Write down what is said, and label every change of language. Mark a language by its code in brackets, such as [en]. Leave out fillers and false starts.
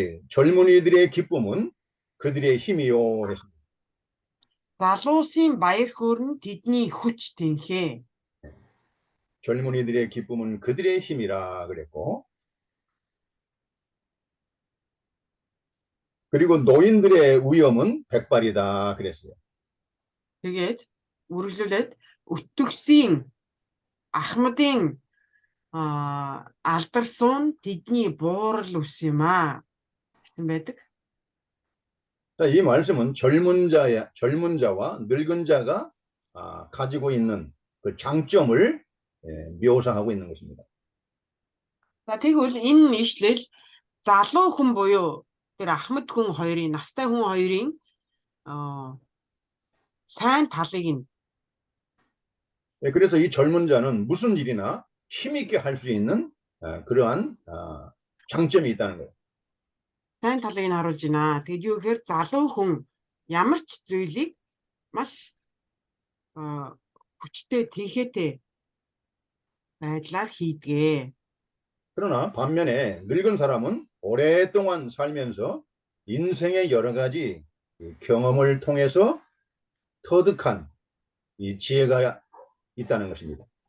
[ko] 젊은이들의 기쁨은 그들의 힘이요 했습니다. [mn] залуусын баяр хөөр нь тэдний хүч тэнхээ. [ko] 젊은이들의 기쁨은 그들의 힘이라 그랬고, 그리고 노인들의 위엄은 백발이다 그랬어요. [mn] Тэгээд үргэлжлүүлээд өтгсөн ахмадын алдар суун тэдний буурал үс юм гэсэн байдаг. [ko] 자, 이 말씀은 젊은 자와 늙은 자가 가지고 있는 그 장점을 묘사하고 있는 것입니다. [mn] За тэгвэл энэ ишлэл залуу хүн буюу тэр ахмад хүн хоёрын, настай хүн хоёрын сайн талыг нь. [ko] 그래서 이 젊은 자는 무슨 일이나 힘있게 할 수 있는 그러한 장점이 있다는 거예요. [mn] Сайн талыг нь харуулж байна. Тэгэд юу гэхээр залуу хүн ямар ч зүйлийг маш хүчтэй, тэнхээтэй байдлаар хийдэг. [ko] 그러나 반면에 늙은 사람은 오랫동안 살면서 인생의 여러 가지 경험을 통해서 터득한 이 지혜가 있다는 것입니다.